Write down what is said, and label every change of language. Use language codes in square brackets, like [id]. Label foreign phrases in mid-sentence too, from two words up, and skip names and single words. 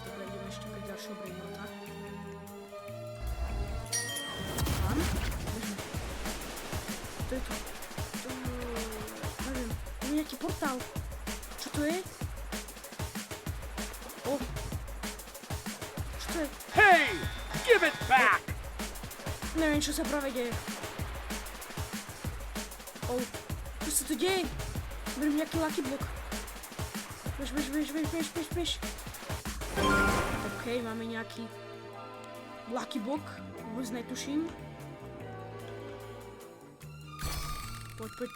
[sk] Dobre, ideme ešte pri ďalšieho brainrota. Tam. Bežme. To je to. Neviem. To je nejaký portál. Čo to je? Čo to je? [en] Hey! Give it back! [sk] Neviem, čo sa práve deje. Čo sa tu deje? Beriem nejaký [en] lucky block. [sk] Bež. OK, máme nejaký [en] lucky block. [sk] Vôbec netuším. Poď.